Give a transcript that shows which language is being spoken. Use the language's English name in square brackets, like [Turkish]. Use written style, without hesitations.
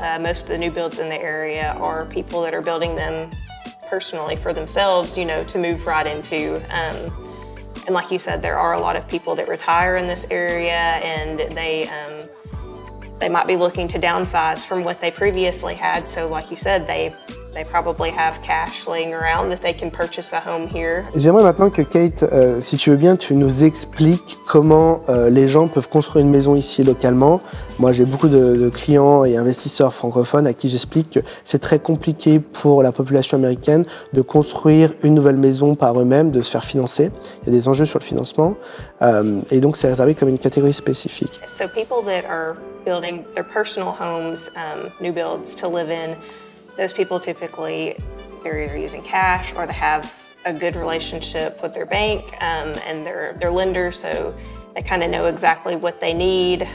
[English] Most of the new builds in the area are people that are building them personally for themselves, to move right into. And like you said, there are a lot of people that retire in this area, and they might be looking to downsize from what they previously had. So like you said, they probably have cash laying around that they can purchase a home here. [French] J'aimerais maintenant que Kate, si tu veux bien, tu nous expliques comment les gens peuvent construire une maison ici localement. Moi, j'ai beaucoup de clients et investisseurs francophones à qui j'explique que c'est très compliqué pour la population américaine de construire une nouvelle maison par eux-mêmes, de se faire financer. Il y a des enjeux sur le financement et donc c'est réservé comme une catégorie spécifique. [English] So people that are building their personal homes, new builds to live in, those people typically, they're either using cash or they have a good relationship with their bank and their lender, so they kind of know exactly what they need.